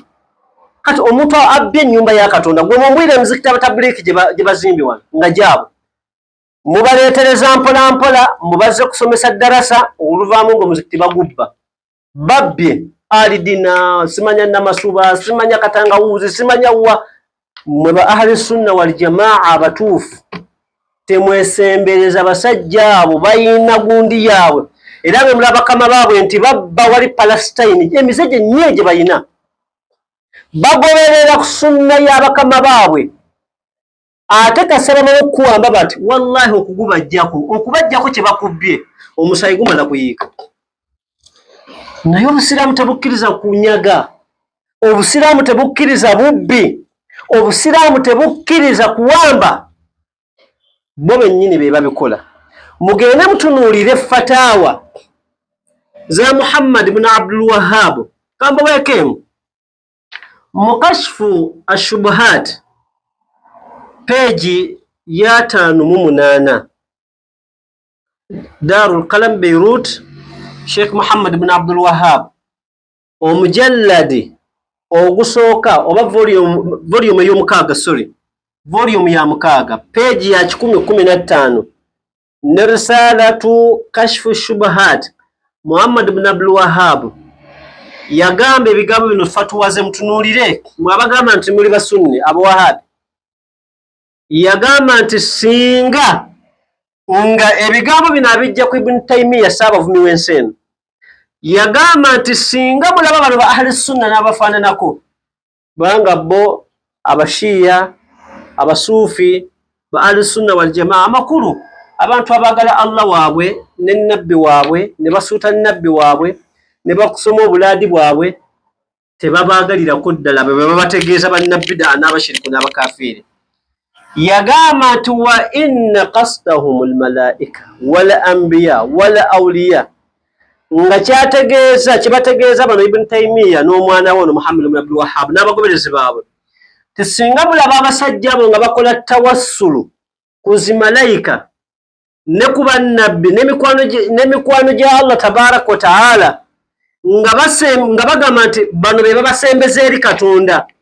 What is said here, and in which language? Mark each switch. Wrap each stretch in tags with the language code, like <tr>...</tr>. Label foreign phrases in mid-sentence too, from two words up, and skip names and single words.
<lg>Kati omuntu abbye ennyumba ya Katonda gwe mumbwire emizikiti abatabuliki gye bazimbi wano nga gyabo, mubaleetereza mpola mpola mubaze kusomesa darasa, oluvaamu ng'omuzikiti bagubba. Babbye alidina, simanya namasuba, simanya katangawuzi, simanya wa. Mwe ba</lg> <ar>أهل السنة والجماعة</ar> <lg>abatuufu temwesembereza basajja abo bayina gundi yaabwe, era bwe mulaba bakama baabwe nti babba wali Palestine, emize gye nnyo gye bayina, bagoberera ku sunna y'abakama baabwe. ate kasaba okuwamba bati wallahi okubajjako kye bakubbye omusayi gumala kuyiika. Naye obusiraamu tebukkiriza kunyaga, obusiraamu tebukkiriza bubbi, obusiraamu tebukkiriza kuwamba. Bo bennyini be babikola. Mugende mutunuulire fataawa za Muhammad ibn Abdul Wahhab kamba wekemu mu Kashfu Ashubuhat peji ya 508 Darul Qalam Beirut, Sheikh Muhammad ibn Abdul Wahhab, omujalladi ogusooka oba volume y'omukaaga, volume ya mukaaga, peji ya 115 ne risalatu Kashfu Shubuhat. Muhammad ibn Abdul Wahhab yagamba ebigambo bino fatuwaze mutunuulire mwabagamba nti muli basunni abawahabi. Yagamba nti singa nga ebigambo bino abijja ku Ibn Taymiyyah saabavumi w'ensi eno, yagamba nti singa mulaba bano ba ahli sunna n'abafaananako banga bo abashiya abasuufi ba</lg> <ar>أهل السنة والجماعة</ar> <lg>amakulu, abantu abagala Allah waabwe ne nabbi waabwe ne basuuta nabbi waabwe ne bakusoma obulaadi bwabwe, tebabaagalirako ddala bwe babategeeza bannabbidaa n'abashiriku n'abakafiiri. Yagamba nti</lg> <ar>وإن قصدهم الملائكة والأنبياء والأولياء,</ar> <lg>nga kyategeeza kibategeeza bano Ibn Taymiyyah n'omwana we Muhammad ibn Abdul Wahhab n'abagoberezi baabwe, tisinga bulaba abasajja abo nga bakola tawassulu ku zimalayika ne ku bannabbi n'emikwano gya Allah</lg> <ar>تبارك وتعالى,</ar> <lg>nga bagamba nti bano be babasembeza eri Katonda.</lg>